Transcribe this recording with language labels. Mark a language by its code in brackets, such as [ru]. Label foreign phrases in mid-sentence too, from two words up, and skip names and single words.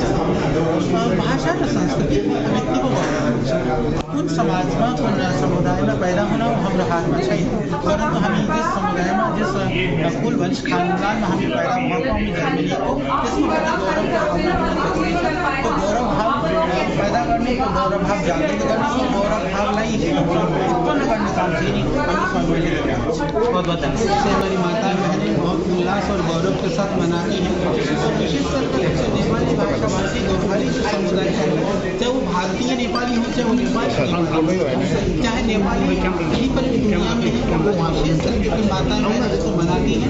[ne] भाषा र संस्कृति व्यक्तिको कुन समाजमा कुन समुदायमा पैदा हुन हाम्रो हातमा छैन, परन्तु हामी जस समुदायमा जस कुल वंश खानदानमा हामी पैदा भएको, हामी जन्मिएको, त्यसमा पनि गौरवको भावना हुन जरुरी छ। त्यो गौरव भाव पैदा गर्ने, त्यो गौरव भाव जागृत गर्ने, त्यो गौरव भावलाई उत्पन्न गर्ने काम चाहिँ हाम्रो सबैले गरिरहेको छ। [hi] हमारी माता बहनें बहुत उल्लास और गौरव के साथ मनाती हैं, और विशेष करके नेपाली भाषा भाषी गोर्खाली जो समुदाय है, चाहे वो भारतीय नेपाली हो चाहे वो नेपाली चाहे नेपाली कहीं पर भी दुनिया में है, वो विशेष करके अपनी माताएं बहनें इसको मनाती हैं।